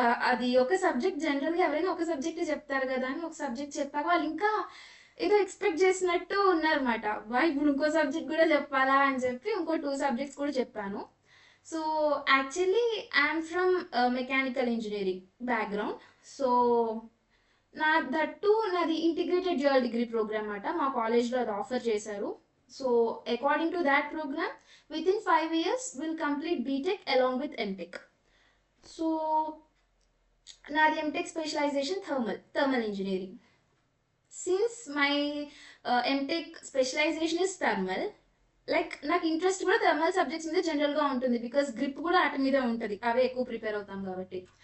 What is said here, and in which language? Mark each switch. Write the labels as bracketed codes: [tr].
[te] అది ఒక సబ్జెక్ట్, జనరల్గా ఎవరైనా ఒక సబ్జెక్ట్ చెప్తారు కదా అని ఒక సబ్జెక్ట్ చెప్పాక వాళ్ళు ఇంకా ఏదో ఎక్స్పెక్ట్ చేసినట్టు ఉన్నారన్నమాట. ఇప్పుడు ఇంకో సబ్జెక్ట్ కూడా చెప్పాలా అని చెప్పి ఇంకో 2 సబ్జెక్ట్స్ కూడా చెప్పాను. [en] So actually I'm from mechanical engineering background. [te] So నాది ఇంటిగ్రేటెడ్ డ్యూయల్ డిగ్రీ ప్రోగ్రామ్ అన్నమాట. మా కాలేజ్లో అది ఆఫర్ చేశారు. [en] So according to that programme, within 5 years we'll complete BTech along with MTech. [te] So నాది MTech specialisation thermal engineering. [en] since my MTech specialisation is thermal, [te] like నాకు interest కూడా thermal subjects మీద జనరల్గా ఉంటుంది, బికాస్ గ్రిప్ కూడా వాటి మీద ఉంటుంది, అవే ఎక్కువ ప్రిపేర్ అవుతాం కాబట్టి.